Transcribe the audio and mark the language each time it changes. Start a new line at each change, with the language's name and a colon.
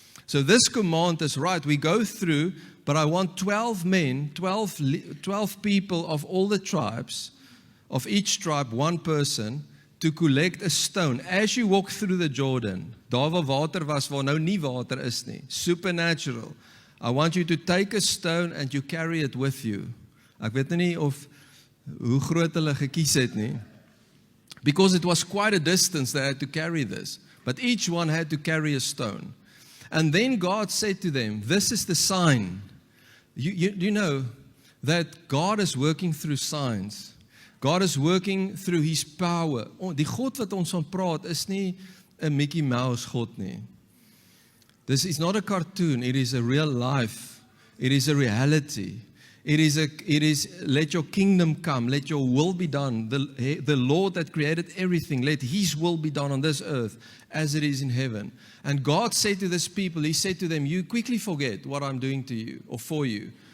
English: So this command is right. We go through, but I want 12 men, 12 people of all the tribes, of each tribe, one person, to collect a stone. As you walk through the Jordan,
Afrikaans: daar waar water was, waar nou nie water is nie,
English: supernatural. I want you to take a stone and you carry it with you.
Afrikaans: Ek weet nou nie of hoe groot hulle gekies het nie.
English: Because it was quite a distance they had to carry this. But each one had to carry a stone. And then God said to them, this is the sign. You know that God is working through signs. God is working through His power.
Afrikaans: Die God wat ons van praat is nie 'n Mickey Mouse God nie.
English: This is not a cartoon, it is a real life. It is a reality. It is let your kingdom come, let your will be done. The Lord that created everything, let His will be done on this earth as it is in heaven. And God said to this people, He said to them, you quickly forget what I'm doing to you or for you.